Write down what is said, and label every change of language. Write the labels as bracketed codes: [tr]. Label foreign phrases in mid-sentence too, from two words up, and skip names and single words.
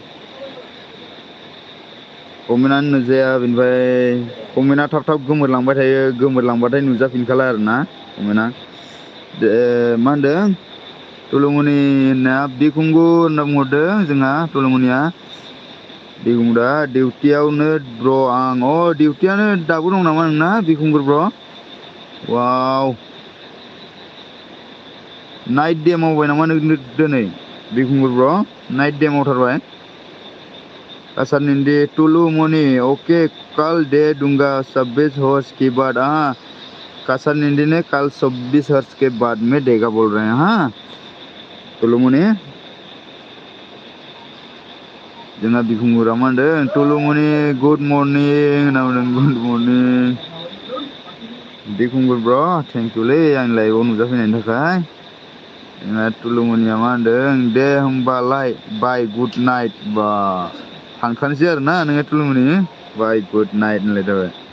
[brx] बेनिफ्राय कमेन्टआ थाब गोमोरलांबाय थायो गोमोरलांबाथाय नुजाफिनखाला आरोना कमेन्टआ मा होनदों टुलुमनि होनना बिकुंगुर होनना बुंहरदों जोंहा टुलुमनिया बिकुंदा डिउटियावनो ब्र' आं डिउटियानो दाबो दं नामा नोंना बिकुंगुर ब्र' वाव नाइट दे मावबाय नामा नों दिनै बिकुंगुर ब्र' नाइट दे मावथारबाय Kasar Nindi Tulu Muni. [hi] ओके, कल दे दूंगा 26 हॉर्स के बाद हाँ kasar Nindi ने कल 26 हॉर्स के बाद में देगा बोल रहे हैं हाँ Tulu Muni [brx] जोंना बिखुंगुरा मा होनदों Tulu Muni [en] good morning [brx] होनना बुंदों [en] good morning [brx] बिखुंगुर ब्र [en] thank you [brx] लै आं लाइभआव नुजाफैनायनि थाखाय जोंना Tulu Muniया मा होनदों दे होमबालाय [en] bye good night [brx] बा थांखानोसै आरोना नोङो Tulu Muni [en] bye good night [brx] होनलाय जाबाय